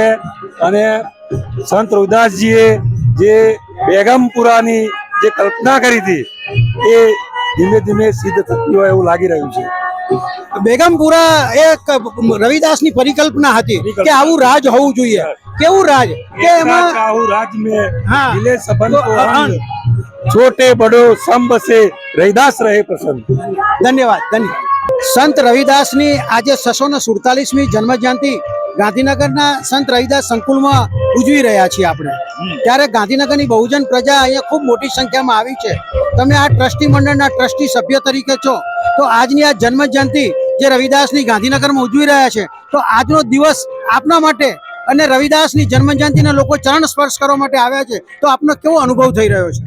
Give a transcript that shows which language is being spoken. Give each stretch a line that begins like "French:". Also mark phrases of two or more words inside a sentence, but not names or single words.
Gujarati: અને સંત રવિદાસજીએ જે બેગમપુરાની જે કલ્પના કરી હતી એ ધીમે ધીમે સિદ્ધ થતી હોય એવું લાગી રહ્યું છે। બેગમપુરા એક રવિદાસની પરિકલ્પના હતી કે આવું રાજ હોવું જોઈએ। કેવું રાજ કે એમાં આવું રાજ
Hindi: में मिले सबन को रंग, छोटे बड़ो सब बसे रविदास रहे प्रसन्न।
Gujarati: ધન્યવાદ। સંત રવિદાસની આજે 647મી જન્મજયંતિ ગાંધીનગરના સંત રવિદાસ સંકુલમાં ઉજવી રહ્યા છીએ આપણે, ત્યારે ગાંધીનગરની બહુજન પ્રજા અહીંયા ખૂબ મોટી સંખ્યામાં આવી છે। તમે આ ટ્રસ્ટી મંડળના ટ્રસ્ટી સભ્ય તરીકે છો, તો આજની આ જન્મજયંતિ જે રવિદાસની ગાંધીનગરમાં ઉજવી રહ્યા છે, તો આજનો દિવસ આપના માટે અને રવિદાસની જન્મજયંતિના લોકો ચરણ સ્પર્શ કરવા માટે આવ્યા છે, તો આપનો કેવો અનુભવ થઈ રહ્યો છે?